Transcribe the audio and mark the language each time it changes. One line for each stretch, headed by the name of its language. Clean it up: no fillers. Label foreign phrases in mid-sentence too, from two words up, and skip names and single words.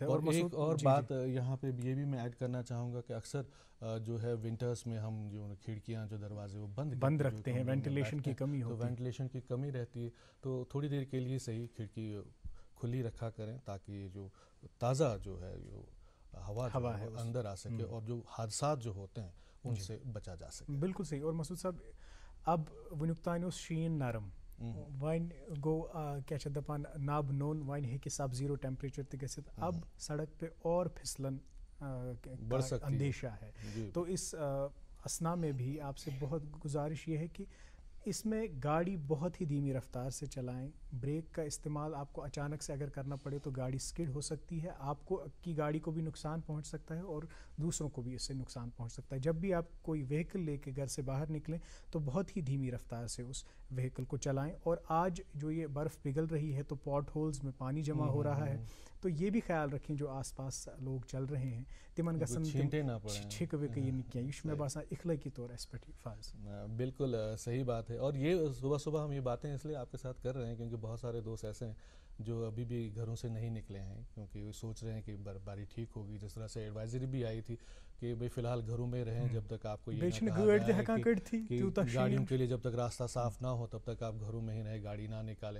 Urdu: اور ایک اور بات یہاں پہ یہ بھی میں ایڈ کرنا چاہوں گا کہ اکثر جو ہے ونٹرس میں ہم جو کھڑکیاں جو دروازے وہ بند رکھتے ہیں. وینٹیلیشن کی کمی رہتی ہے. تو تھوڑی دیر کے لیے صحیح کھڑکی کھلی رکھا کریں تاکہ جو تازہ جو ہے جو ہوا ہے اندر آ سکے اور جو حادثات جو ہوتے ہیں ان سے بچا جا سکے. بالکل صحیح. اور مسعود صاحب اب
Kashmiri: وٕنیُک تانۍ اوس شیٖن نرم وۄنۍ گوٚو کیٛاہ چھِ دَپان نب نوٚن وۄنۍ ہیٚکہِ
English: sub zero temperature
Kashmiri: تہِ گٔژھِتھ.
Urdu: اب سڑک پہ اور پھسلن اندیشہ ہے. تو اس اسنا میں بھی آپ سے بہت گزارش یہ ہے کہ اس میں گاڑی بہت ہی دھیمی رفتار سے چلائیں. بریک کا استعمال آپ کو اچانک سے اگر کرنا پڑے تو گاڑی اسکڈ ہو سکتی ہے. آپ کو کی گاڑی کو بھی نقصان پہنچ سکتا ہے اور دوسروں کو بھی اس سے نقصان پہنچ سکتا ہے. جب بھی آپ کوئی وہیکل لے کے گھر سے باہر نکلیں تو بہت ہی دھیمی رفتار سے اس وہیکل کو چلائیں. اور آج جو یہ برف پگھل رہی ہے تو
English: pot holes
Urdu: میں پانی جمع ہو رہا ہے. تو یہ بھی خیال رکھیں جو آس پاس لوگ چل رہے ہیں
Kashmiri: تمن گژھن چھِکہٕ وِکہٕ یِنہٕ کینٛہہ. یہ چھُ مےٚ باسان اخلٲقی طور اَسہِ پٮ۪ٹھ فرض.
Urdu: بالکل صحیح بات ہے. اور یہ صبح ہم یہ باتیں اس لیے آپ کے ساتھ کر رہے ہیں کیونکہ بہت سارے دوست ایسے ہیں جو ابھی بھی گھروں سے نہیں نکلے ہیں کیونکہ وہ سوچ رہے ہیں کہ برف باری ٹھیک ہوگی. جس طرح سے ایڈوائزری بھی آئی تھی کہ بھائی فی الحال گھروں میں رہیں جب تک آپ کو یہ گاڑیوں کے لیے جب تک راستہ صاف نہ ہو تب تک آپ گھروں میں ہی رہیں گاڑی نہ نکالیں.